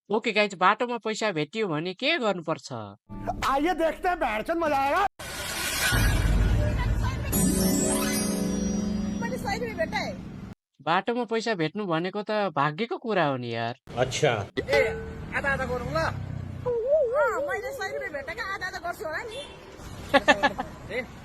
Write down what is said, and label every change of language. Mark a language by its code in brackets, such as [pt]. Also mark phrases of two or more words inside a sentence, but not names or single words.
[en] okay guys, [ne] बाटोमा पैसा भेटियो भने के गर्नुपर्छ? [hi] आइए देखते हैं बैठचंद मजा आएगा। [ne] मैले 100 रुपैयाँ भेटाएँ। बाटोमा पैसा भेट्नु भनेको त भाग्यको कुरा हो नि यार। अच्छा ए आधा आधा गरौँ ल। मैले 100 रुपैयाँ भेटेको आधा आधा गर्छु होला नि। ए